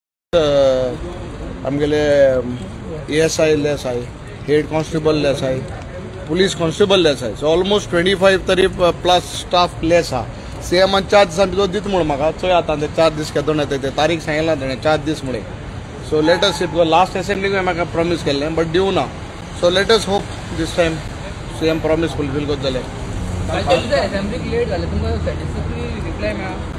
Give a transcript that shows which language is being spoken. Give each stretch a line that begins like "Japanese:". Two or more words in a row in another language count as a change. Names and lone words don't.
English: आमगेले ASI लेस आहे, head constable less आहे, police constable less आहे. so almost 25 तरी plus staff less हा.
Konkani: सीएमान 4 दिसांनी दित म्हणून म्हाका चोय आता 4 दीस केदोन येता ते तारीख सांगितला ताणें 4 दीस मुळे.
English: so let's see because last assembly
Konkani: म्हाका प्रॉमिस केल्लें
English: बट
Konkani: दिवं ना.
English: so let's hope this time CM promise fulfil
Konkani: करत जालें.
English: assembly late
Konkani: जालें तुमकां
English: satisfactory reply मेळ्ळा?